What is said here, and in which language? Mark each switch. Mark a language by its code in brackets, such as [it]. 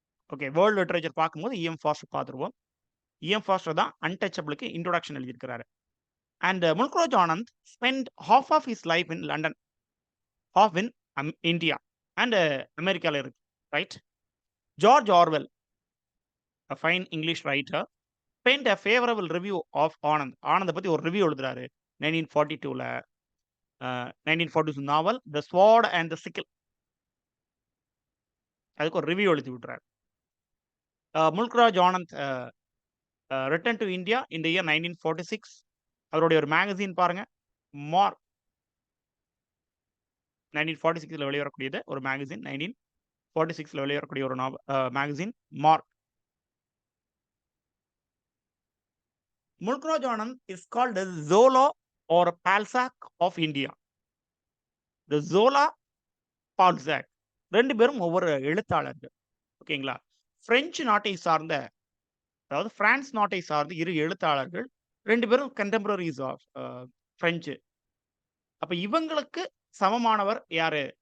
[ta] Okay, world literature பார்க்கும்போது இ.எம். Pastor பார்த்துருவோம். இ.எம். Pastor தான் அன்டச்சபிளுக்கு இன்ட்ரோடக்ஷன் எழுதியிருக்கிறாரு. [en] and Mulk Raj Anand spend half of his life in London, half in India and [ta] அமெரிக்கால இருக்கு. [en] Right. George Orwell, a fine English writer, penned a favorable review of Anand. [ta] ஆனந்த பத்தி ஒரு review எழுதுறாரு 1942ல. 1942 நாவல் த sword and the சிக்கிள். அதுக்கு ஒரு ரிவ்யூ எழுதி விட்டுறாரு. [en] Mulk Raj Anand return to India in the year 1946. [ta] அவருடைய ஒரு மேகசின் பாருங்க, மார்க். 1946ல வெளிவரக்கூடியது ஒரு மேகசின். 1946ல வெளிவரக்கூடிய ஒரு magazine mark. [en] Mulk Raj Anand is called as Zola or Balzac of India. [ta] The Zola, Balzac 2 பேரும் ஒவ்வொரு எழுத்தாளர்கள். ஓகேங்களா? பிரெஞ்சு நாட்டை சார்ந்த, அதாவது பிரான்ஸ் நாட்டை சார்ந்த 2 எழுத்தாளர்கள். 2 பேரும் கன்டெம்பரரிஸ் ஆஃப் பிரெஞ்சு. அப்ப இவங்களுக்கு சமமானவர் யாரு?